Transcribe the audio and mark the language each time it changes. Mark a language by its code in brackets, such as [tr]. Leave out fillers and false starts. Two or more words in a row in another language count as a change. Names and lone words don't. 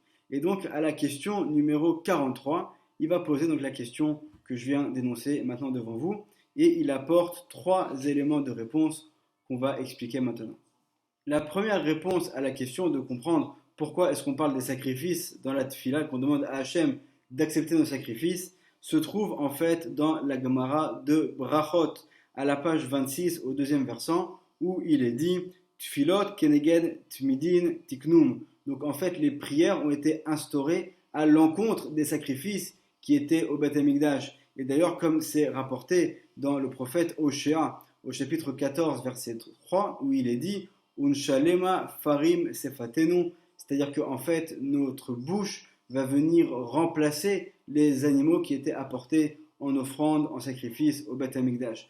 [fr] Et donc, à la question numéro 43, il va poser donc la question que je viens d'énoncer maintenant devant vous, et il apporte 3 éléments de réponse qu'on va expliquer maintenant. La première réponse à la question de comprendre pourquoi est-ce qu'on parle des sacrifices dans la Tfila, qu'on demande à Hachem d'accepter nos sacrifices, se trouve en fait dans la Gemara de Brachot, à la page 26 au 2e versant, où il est dit [he] תפילות כנגד תמידין תקנום. [fr] Donc en fait, les prières ont été instaurées à l'encontre des sacrifices qui étaient au [he] בית המקדש. [fr] Et d'ailleurs, comme c'est rapporté dans le prophète Oshéa, au chapitre 14, verset 3, où il est dit [he] ונשלמה פרים שפתינו, [fr] c'est-à-dire qu'en fait, notre bouche va venir remplacer les animaux qui étaient apportés en offrande, en sacrifice au [he] בית המקדש.